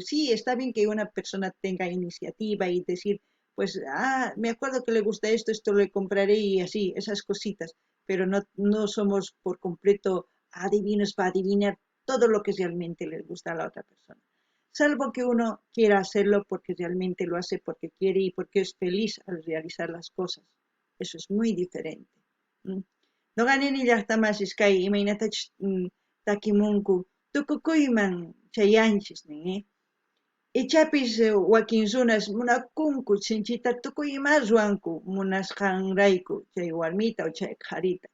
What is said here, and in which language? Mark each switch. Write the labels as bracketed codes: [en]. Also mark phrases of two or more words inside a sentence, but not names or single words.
[es] Sí, está bien que una persona tenga iniciativa y decir, pues, me acuerdo que le gusta esto, esto le compraré y así, esas cositas. Pero no somos por completo adivinos para adivinar todo lo que realmente les gusta a la otra persona. Salvo que uno quiera hacerlo porque realmente lo hace porque quiere y porque es feliz al realizar las cosas. Eso es muy diferente. [qu] Nuqanini llaqtamasis kay imaynatachus takimunku tukukuyman chayanchis nin, ichapis wakin runas munakunku sinchita tukuy ima ruwanku munasqanrayku chay warmita o chay qharita.